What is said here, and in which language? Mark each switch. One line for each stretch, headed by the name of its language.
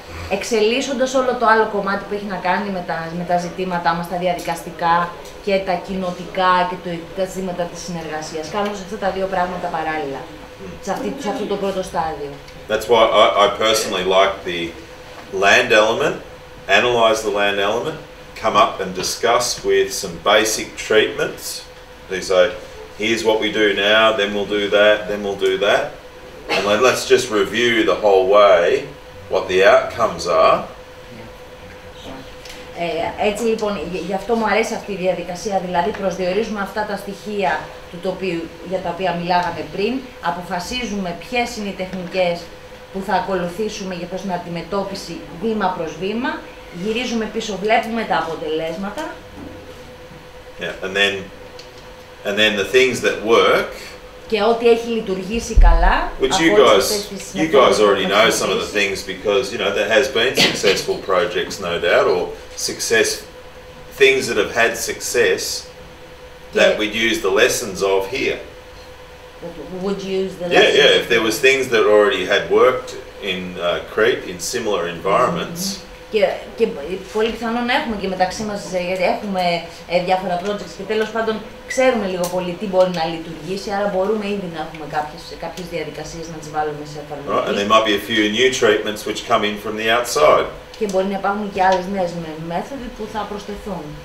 Greek: εξελίσσοντας όλο το άλλο κομμάτι που έχει να κάνει με τα ζητήματά μας, τα διαδικαστικά και τα κοινοτικά και τα ζητήματα της συνεργασίας. Κάνουμε αυτά τα δύο πράγματα παράλληλα, σε αυτό το πρώτο στάδιο.
English: That's why I personally like the land element, analyse the land element, come up and discuss with some basic treatments. They say, here's what we do now, then we'll do that, then we'll do that. And let's just review the whole way what the outcomes are.
Greek: Έτσι λοιπόν, γι' αυτό μου αρέσει αυτή η διαδικασία, δηλαδή προσδιορίζουμε αυτά τα στοιχεία του τοπίου για τα οποία μιλάγαμε πριν, αποφασίζουμε ποιες είναι οι τεχνικές που θα ακολουθήσουμε για προς την αντιμετώπιση βήμα προς βήμα, γυρίζουμε πίσω, βλέπουμε τα αποτελέσματα.
English: Yeah, and then the things that work.
Greek: Και ό,τι έχει λειτουργήσει καλά.
English: Which you guys already know some of the things because there has been successful projects, no doubt, or things that have had success that we'd use the lessons of here. Would use the lessons. Yeah. If there was things that already had worked in Crete in similar environments.
Greek: Και πολύ πιθανόν να έχουμε και μεταξύ μας, γιατί έχουμε διάφορα projects και τέλος πάντων ξέρουμε λίγο πολύ τι μπορεί να λειτουργήσει, άρα μπορούμε ήδη να έχουμε κάποιες διαδικασίες να τις βάλουμε σε εφαρμογή.
English: Right, and there might be a few new treatments which come in from the outside.
Greek: Και μπορεί να υπάρχουν και άλλες νέες μέθοδοι που θα προσθεθούν.